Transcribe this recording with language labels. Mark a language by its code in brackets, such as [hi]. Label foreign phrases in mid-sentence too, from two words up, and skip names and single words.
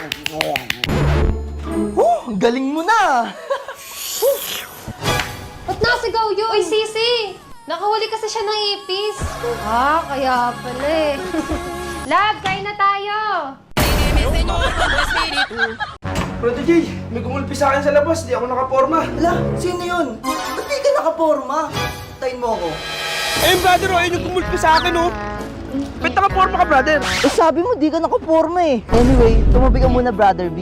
[tl] Ang galing mo na. Ba't nasa sumasigaw yun? Uy, Sisi! Nakahuli kasi siya ng ipis. Kaya pala eh. Love, kain na tayo! [es] Déjeme, Señor, con tu espíritu. [tl] Brother Jay, may gumulpi sa akin sa labas, di ako nakaporma. Ala, sino yun? Ba't di ka nakaporma? Tayin mo ako. Eh, brother, ayun yung gumulpi sa akin, oh. Ba't nakaporma ka, brother? Eh, sabi mo, di ka nakaporma eh. Anyway, tumabi ka muna, Brother B.